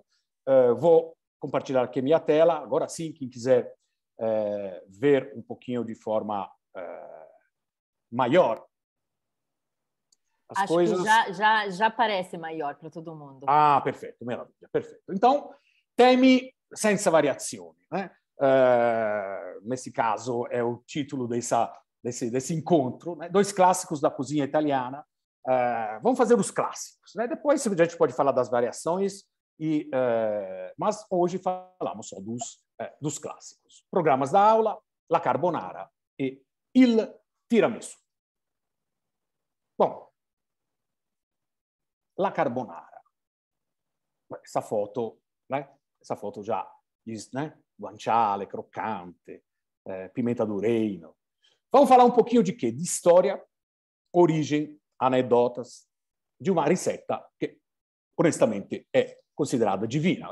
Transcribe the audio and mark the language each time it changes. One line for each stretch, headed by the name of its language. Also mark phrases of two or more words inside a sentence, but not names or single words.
Portuguese: Vou compartilhar aqui a minha tela. Agora sim, quem quiser ver um pouquinho de forma maior as Acho coisas. Que já parece maior para todo mundo. Ah, perfeito, maravilha, perfeito. Então,
Italian: temi senza variazioni,
Portuguese: né? Nesse caso é o título desse encontro, né? 2 clássicos da cozinha italiana. Vamos fazer os clássicos, né? Depois a gente pode falar das variações, mas hoje falamos só dos clássicos. Programas da aula,
Italian: la carbonara e il tiramisù.
Portuguese: Bom,
Italian: la carbonara.
Portuguese: Essa foto, né? Essa foto já diz, né?
Italian: Guanciale, croccante,
Portuguese: pimenta do reino. Vamos falar um pouquinho de quê? De história, origem, anedotas de uma receita que, honestamente, é considerada divina.